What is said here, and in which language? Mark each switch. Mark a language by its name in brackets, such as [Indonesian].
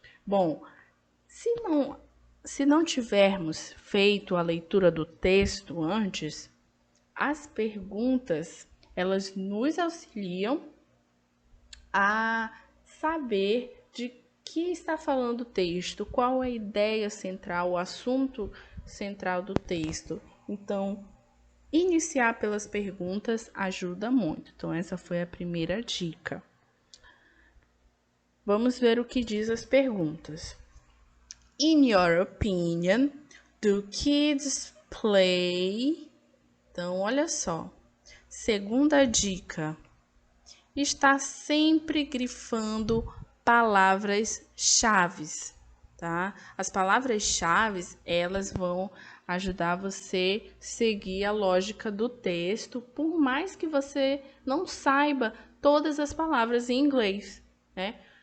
[Portuguese] Bom, se não tivermos feito a leitura do texto antes, as perguntas, elas nos auxiliam a saber de que está falando o texto, qual é a ideia central, o assunto central do texto. Então, iniciar pelas perguntas ajuda muito. Então, essa foi a primeira dica. Vamos ver o que diz as perguntas. [English] In your opinion, do kids play? [Portuguese] Então, olha só. Segunda dica. Está sempre grifando palavras-chaves, tá? As palavras-chaves, elas vão ajudar você a seguir a lógica do texto, por mais que você não saiba todas as palavras em inglês, né?